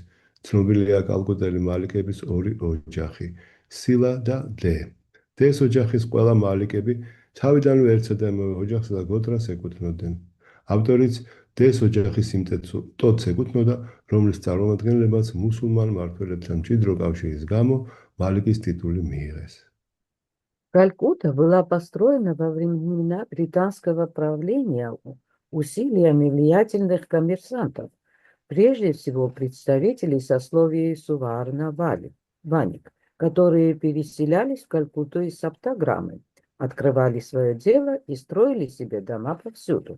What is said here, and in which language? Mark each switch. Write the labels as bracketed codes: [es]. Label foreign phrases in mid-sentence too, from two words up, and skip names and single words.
[ka] ცნობილია კალკუტელი მალიკების ორი ოჯახი, სილა და დე. დეს ოჯახის ყველა მალიკები თავიდანვე ერთსა და იმავე ოჯახს და გოტრას ეკუთვნოდნენ. ავტორიც დეს ოჯახის სიმტეცო ტოტს ეკუთვნოდა, რომლის წარმომადგენლებაც მუსულმან მმართველებთან მჭიდრო კავშირის გამო მალიკის ტიტული მიიღეს. [ru] Калькутта была построена во времена британского правления усилиями влиятельных коммерсантов, прежде всего представителей сословия Суварна-Ваник, которые переселялись в Калькутту из Саптаграмы, открывали свое дело и строили себе дома повсюду.